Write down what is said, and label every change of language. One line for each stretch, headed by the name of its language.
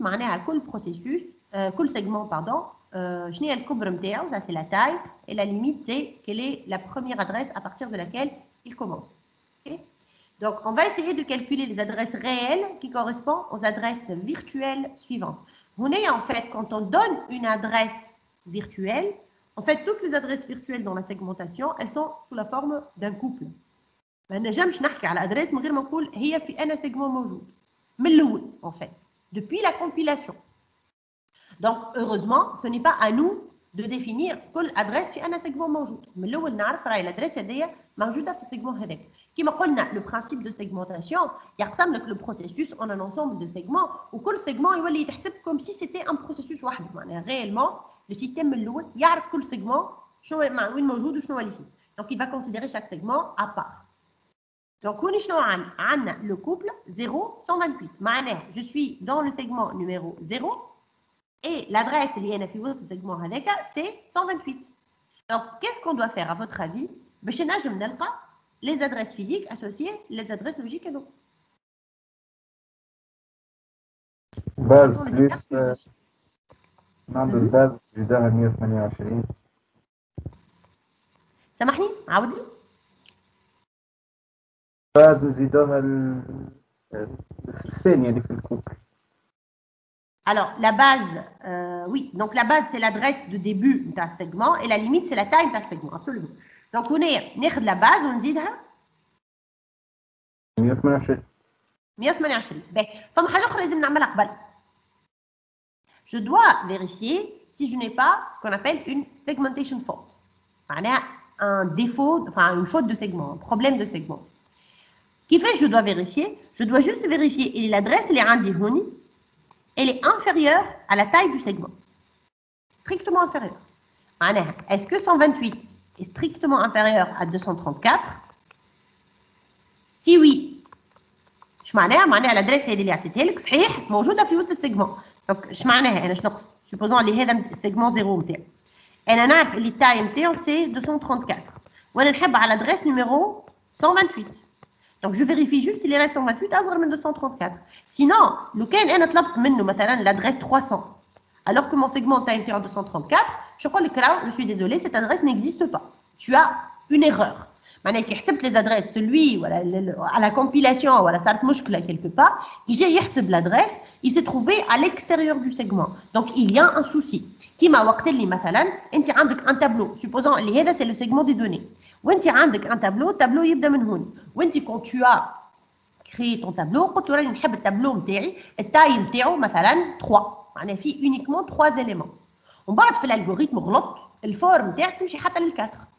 Arabic: معناها كل
French: processus, كل segment, pardon,
Arabic: شنو هي الكبر نتاعو,
French: ça c'est la taille, et la limite c'est quelle est la première adresse à partir de laquelle il commence. Okay? Donc, on va essayer de calculer les adresses réelles qui correspondent aux adresses virtuelles suivantes. On est en fait, quand on donne une adresse virtuelle, en fait, toutes les adresses virtuelles dans la segmentation, elles sont sous la forme d'un couple.
Arabic: ما نجمش نحكي على adresse من غير ما نقول هي في أنا segment موجود. من الأول
French: en fait, depuis la compilation. Donc, heureusement, ce n'est pas à nous de définir كل adresse
Arabic: في أنا
French: segment موجود.
Arabic: من الأول نعرف راهي l'adresse هذيا موجودة في السيجمون هذاك. كما قلنا
French: le principe de segmentation
Arabic: يقسم لك
French: le processus en un ensemble de segments
Arabic: وكل
French: segment
Arabic: يولي يتحسب
French: comme si c'était un processus
Arabic: واحد. معناها
French: réellement le système
Arabic: من الأول يعرف كل segment شنو وين موجود وشنو اللي فيه.
French: Donc, il va considérer chaque segment à part. Donc, on a le couple 0, 128.
Arabic: معناها,
French: je suis dans le segment numéro 0 et l'adresse
Arabic: اللي أنا في وسط السيجمون هذاك
French: c'est 128. Donc, qu'est-ce qu'on doit faire à votre avis
Arabic: باش نجم نلقى
French: les adresses physiques associées les adresses logiques et non.
Arabic: باز بلس نعمل باز زيدها 128. سامحني عاود لي. باز نزيدوها الثانية اللي في الكوبل.
French: Alors, la base, oui, donc la base c'est l'adresse de début d'un segment et la limite c'est la taille d'un segment, absolument. Donc, on est
Arabic: ناخذ
French: la base
Arabic: ونزيدها 128. 128. Ben, فما حاجة أخرى لازم نعملها قبل.
French: Je dois vérifier si je n'ai pas ce qu'on appelle une segmentation fault.
Arabic: معناها
French: un défaut, enfin une faute de segment, un problème de segment. Qui fait que je dois vérifier? Je dois juste vérifier et l'adresse elle est
Arabic: عندي
French: elle est inférieure à la taille du segment. Strictement inférieure.
Arabic: معناها
French: est-ce que 128 est strictement inférieur à 234? Si oui,
Arabic: اش معناها l'adresse هذه اللي عطيتها لك صحيح موجوده في وسط السيجمون. دونك اش معناها انا اش نقصد؟ سوبوزون اللي هذا السيجمون 0 نتاعو. انا نعرف اللي التاي نتاعو سي 234 وانا نحب على l'adresse numéro 128.
French: Donc je vérifie juste qu'il est 128
Arabic: أصغر من
French: 234. Sinon,
Arabic: لو كان أنا طلبت منه مثلا
French: l'adresse 300 alors que mon segment taille
Arabic: نتاعو
French: 234, je peux dire je suis désolé, cette adresse n'existe pas. Tu as une erreur.
Arabic: معناها كي حسبت
French: les adresses celui ولا à la compilation
Arabic: ولا صارت مشكلة
French: quelque part,
Arabic: كي جا يحسب
French: l'adresse, il s'est trouvé à l'extérieur du segment. Donc il y a un souci.
Arabic: كيما وقت اللي مثلا أنت عندك
French: un tableau, supposons
Arabic: اللي هذا
French: c'est le segment des données.
Arabic: وانت عندك
French: un tableau
Arabic: يبدا من هون. وانت
French: quand tu as créé ton tableau
Arabic: قلت راني نحب التابلو نتاعي التاي نتاعو مثلا 3 معناها فيه
French: uniquement 3 éléments.
Arabic: ومن بعد في الالغوريثم غلط الفور نتاعك تمشي حتى لل 4.